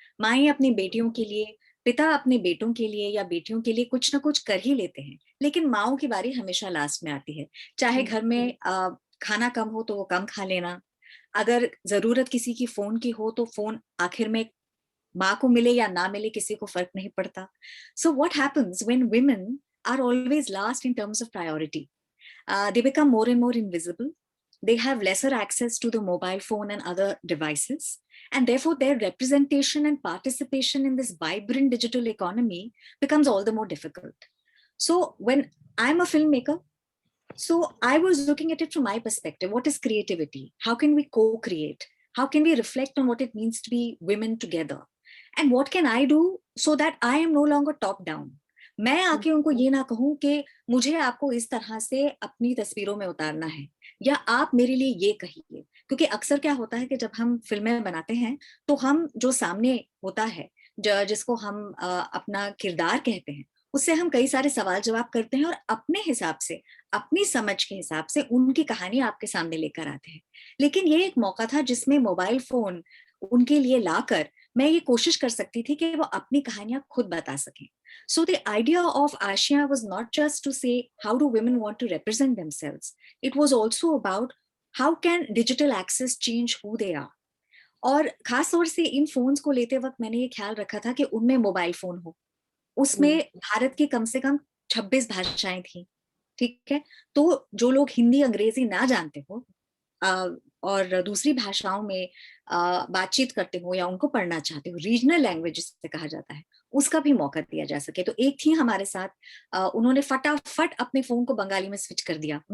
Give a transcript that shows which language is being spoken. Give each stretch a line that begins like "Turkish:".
Hindi: माएं अपनी बेटियों के लिए, पिता अपने बेटों के लिए या बेटियों के लिए कुछ ना कुछ कर ही लेते हैं, लेकिन माओं की बारी हमेशा लास्ट में आती है. चाहे घर में खाना कम हो तो वो कम खा लेना, अगर जरूरत किसी की फोन की हो तो फोन आखिर में माँ को मिले या ना मिले, किसी को फर्क नहीं पड़ता.
English: So what happens when women are always last in terms of priority? They become more and more invisible. They have lesser access to the mobile phone and other devices. And therefore, their representation and participation in this vibrant digital economy becomes all the more difficult. So when I'm a filmmaker, so I was looking at it from my perspective. What is creativity? How can we co-create? How can we reflect on what it means to be women together? And what can I do so that I am no longer top down.
Hindi: मैं आके उनको ये ना कहूं कि मुझे आपको इस तरह से अपनी तस्वीरों में उतारना है या आप मेरे लिए ये कहिए। क्योंकि अक्सर क्या होता है कि जब हम फिल्में बनाते हैं तो हम जो सामने होता है, जिसको हम अपना किरदार कहते हैं, उससे हम कई सारे सवाल जवाब करते हैं और अपने हिसाब से, अपनी समझ के हिसाब से उनकी कहानी आपके सामने लेकर आते हैं। लेकिन ये एक मौका था जिसमें मोबाइल फोन उनके लिए लाकर मैं ये कोशिश कर सकती थी कि वो अपनी कहानियां खुद बता सकें।
English: So the idea of ASIA was not just to say how do women want to represent themselves. It was also about how can digital access change who they are.
Hindi: और खास तौर से इन फोन्स को लेते वक्त मैंने ये ख्याल रखा था कि उनमें मोबाइल फोन हो, उसमें भारत की कम से कम 26 भाषाएं थी, ठीक है। तो जो लोग हिंदी अंग्रेजी ना जानते हो और दूसरी भाषाओं में बातचीत करते हो या उनको पढ़ना चाहते हो,
English: regional language
Hindi: जिसे कहा जाता है, उसका भी मौका दिया जा सके। तो एक थी हमारे साथ, उन्होंने फटाफट अपने फोन को बंगाली में स्विच कर दिया।